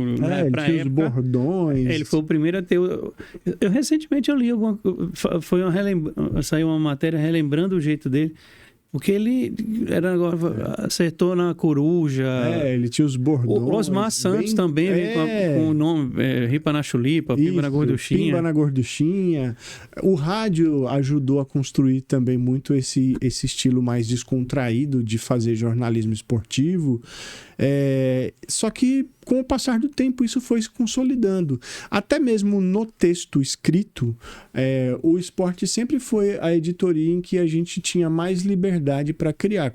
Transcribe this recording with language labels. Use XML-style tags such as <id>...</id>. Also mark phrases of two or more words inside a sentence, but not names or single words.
<pt>Né? Ele tinha os bordões. Ele foi o primeiro a ter... Recentemente eu li saiu uma matéria relembrando o jeito dele. Porque ele acertou na coruja. Ele tinha os bordões. O Osmar Santos também, com o nome Ripa na Chulipa, Pimba na Gorduchinha. Pimba na Gorduchinha. O rádio ajudou a construir também muito esse estilo mais descontraído de fazer jornalismo esportivo. Só que com o passar do tempo isso foi se consolidando. Até mesmo no texto escrito, o esporte sempre foi a editoria em que a gente tinha mais liberdade para criar.</pt>